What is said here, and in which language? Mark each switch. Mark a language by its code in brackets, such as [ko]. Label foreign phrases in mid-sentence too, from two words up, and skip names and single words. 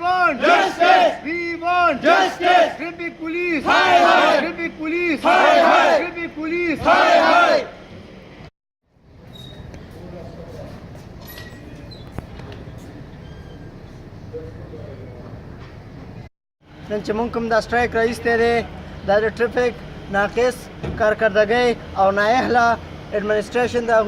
[en] want justice. We want justice. Traffic police. Hi hi. Traffic police. Hi hi. Traffic police. Hi hi. [ps] نن چې مونږ کوم دا سټرایک راایستی دی دا د ټرافیک ناقص کارکردګۍ او نااهله اډمنسټریشن د